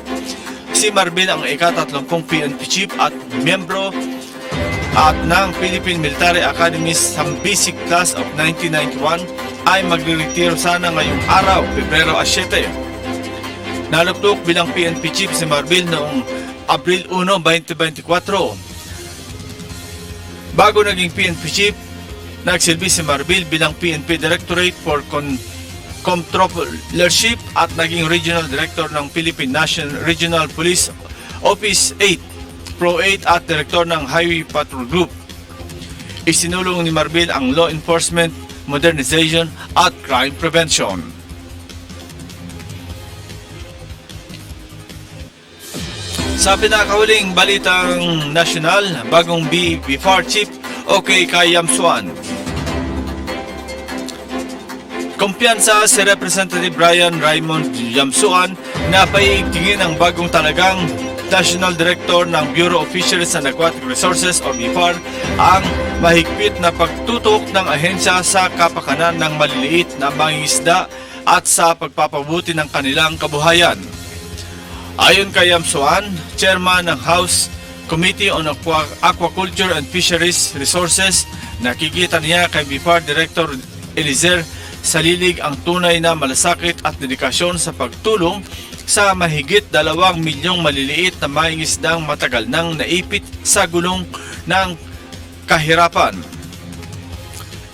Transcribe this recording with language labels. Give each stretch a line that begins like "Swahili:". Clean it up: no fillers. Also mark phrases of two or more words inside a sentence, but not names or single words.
Filipino: Si Marbil ang ika-30 PNP Chief at miyembro ng Philippine Military Academy's Sambisic Class of 1991 ay magre-retiro sana ngayong araw, Pebrero 7. Naluktok bilang PNP Chief si Marbil noong Abril 1, 2024. Bago naging PNP Chief, nagsilbi si Marbil bilang PNP Directorate for Comptrollership at naging Regional Director ng Philippine National Regional Police Office 8, Pro 8 at Director ng Highway Patrol Group. Isinulong ni Marbil ang
English: law enforcement,
Filipino: modernization at
English: crime prevention.
Filipino: Sa pinakahuling balitang nasyonal, bagong BFAR Chief OK kay Yamsuan. Kumpiyansa si Representative Brian Raymond Yamsuan na paiigtingin ang bagong talagang National Director ng Bureau of Fisheries and Aquatic Resources o BFAR ang mahigpit na pagtutok ng ahensya sa kapakanan ng maliliit na mangingisda at sa pagpapabuti ng kanilang kabuhayan. Ayon kay Yamsuan, Chairman ng House Committee on Aquaculture and Fisheries Resources, nakikita niya kay BFAR Director Eliezer Salilig ang tunay na malasakit at dedikasyon sa pagtulong sa mahigit 2 milyong maliliit na mangingisdang matagal nang naipit sa gulong ng kahirapan.